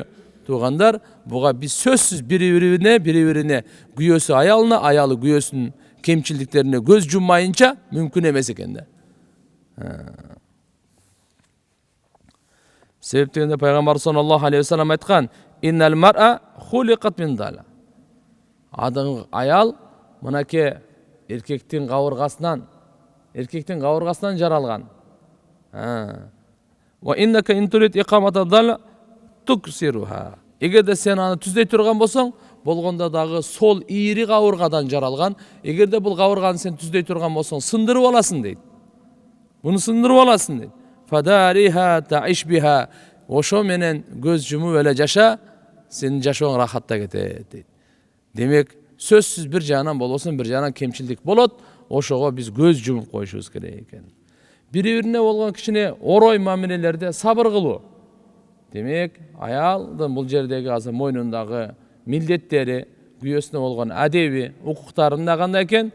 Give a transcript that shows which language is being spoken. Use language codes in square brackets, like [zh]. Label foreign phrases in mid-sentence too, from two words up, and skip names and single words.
[ky] Туугандар, буга биз сөзсүз бири-бирине күйөөсү аялына, аялы күйөөсүнүн кемчилдиктерине көз жуммайынча мүмкүн эмес экен да. Себептегенде Пайгамбар [ar] صلى الله عليه وسلم [ky] айткан, [ar] "إن المرأة خلقت من ضلع." [ky] Аял мынакей эркектин кабыргасынан жаралган. [ar] وإنك إن تريد إقامة الضلع تكسرها. [ky] Эгерде сен аны түздөй турган болсоң, болгондо дагы сол ийри кабыргадан жаралган. Эгерде бул кабырганы сен түздөй турган болсоң, сындырып аласың дейт. Буну сындырып аласың дейт. [ar] فدارها تعش بها. [ky] Ошо менен көз жумуп эле жаша, сенин жашооң рахатта кетет дейт. Демек, сөзсүз бир жагынан болбосун, бир жагынан кемчилдик болот, ошого биз көз жумуп коюшубуз керек экен. Бири-бирине болгон кичине орой мамилелерде сабыр кылуу. Демек, аялдын бул жердеги азыр мойнундагы милдеттери, күйөөсүнө болгон адеби, укуктарында кандай экен?